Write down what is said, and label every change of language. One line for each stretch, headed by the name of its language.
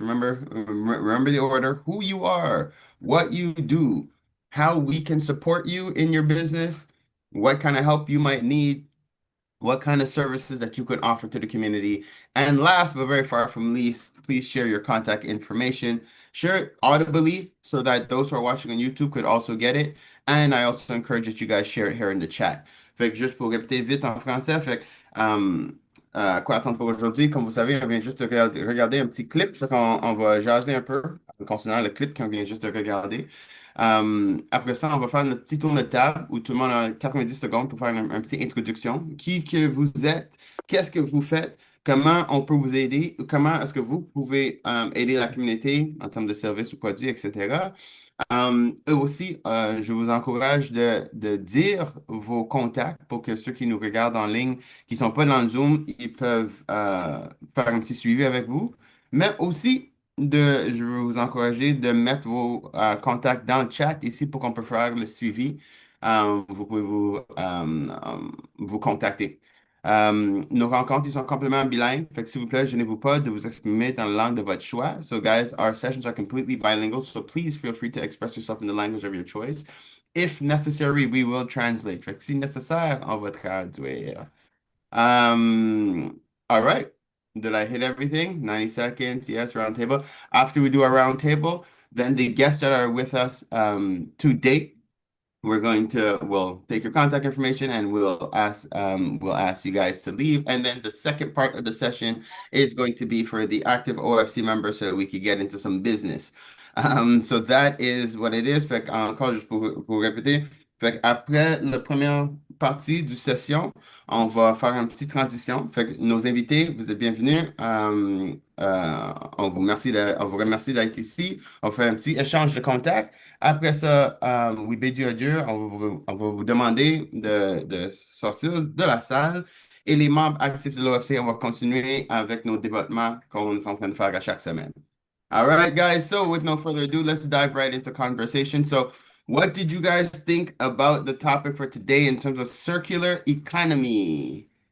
English: Remember the order, who you are, what you do, how we can support you in your business, what kind of help you might need, what kind of services that you could offer to the community. And last but very far from least, please share your contact information. Share it audibly so that those who are watching on YouTube could also get it. And I also encourage that you guys share it here in the chat.
French: Fait que juste pour répéter vite en français, fait que, quoi attendre pour aujourd'hui? Comme vous savez, on vient juste de regarder un petit clip. Fait qu'on on va jaser un peu en considérant le clip qu'on vient juste de regarder. Après ça, on va faire notre petit tour de table où tout le monde a 90 secondes pour faire un petit introduction. Qui que vous êtes? Qu'est-ce que vous faites? Comment on peut vous aider? Comment est-ce que vous pouvez aider la communauté en termes de services ou produits, etc. Eux aussi, je vous encourage de dire vos contacts pour que ceux qui nous regardent en ligne, qui ne sont pas dans le Zoom, ils peuvent faire un petit suivi avec vous. Mais aussi, je veux vous encourager de mettre vos contacts dans le chat ici pour qu'on peut faire le suivi. Vous pouvez vous contacter. Nos rencontres, ils sont complètement bilingues. Fait que s'il vous plaît, gênez-vous pas de vous exprimer dans la langue de votre choix.
English: So, guys, our sessions are completely bilingual. So, please feel free to express yourself in the language of your choice. If necessary, we will translate.
French: Fait que si nécessaire, on va traduire.
English: All right. Did I hit everything? 90 seconds. Yes, round table. After we do our round table, then the guests that are with us to date, we'll take your contact information and we'll ask you guys to leave. And then the second part of the session is going to be for the active OFC members so that we could get into some business. So that is what it is.
French: Fait encore juste pour répéter. Fait après la première partie du session, on va faire une petite transition. Fait que nos invités, vous êtes bienvenus. On vous remercie d'être ici. On fait un petit échange de contacts. Après ça,
English: we bid you adieu.
French: On va vous demander de sortir de la salle. Et les membres actifs de l'OFC, on va continuer avec nos débattements qu'on est en train de faire à chaque semaine.
English: All right, guys. So with no further ado, let's dive right into conversation. So what did you guys think about the topic for today in terms of circular economy?